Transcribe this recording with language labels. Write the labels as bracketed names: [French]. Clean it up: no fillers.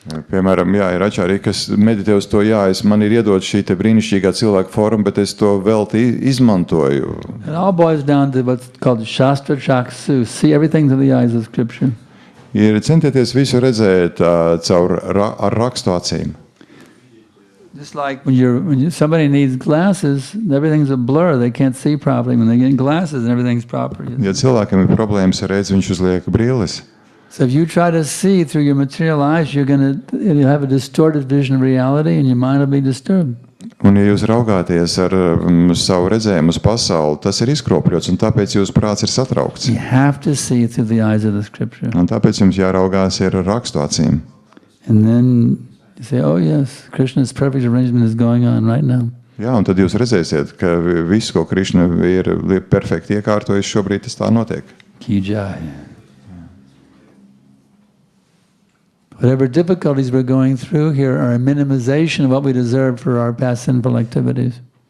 [Latvian] Piemēram, jā, ir ačārī, kas meditē uz to, jā, man ir iedot šī te brīnišķīgā cilvēka forma, bet es to velti izmantoju. [English] It all boils down to what's called Shastra Chaksu, see everything through the eyes of Scripture. [Latvian] Ir centieties visu redzēt caur ar rakstu acīm. [English] Just like when somebody needs glasses, everything's a blur, they can't see properly. When they get glasses and everything's proper. [Latvian] Ja cilvēkam ir problēmas ar redzi, viņš uzliek brilles. [English] So if you try to see through your material eyes, you'll have a distorted vision of reality and your mind will be disturbed. [Latvian] Un ja jūs raugāties ar savu redzējumu uz pasauli, tas ir izkropļots, un tāpēc jūsu prāts ir satraukts. [English] You have to see through the eyes of the Scripture. [Latvian] Un tāpēc jums jāraugās ir ar rakstu acīm. [English] And then you say, oh yes, Krishna's perfect arrangement is going on right now. [Latvian] Jā, un tad jūs redzēsiet, ka viss, ko Krišna ir perfekti iekārtojis, šobrīd tas tā notiek. [Hindi] Ki jai. [English] Whatever difficulties we're going through here are a minimization of what we deserve for our past sinful activities.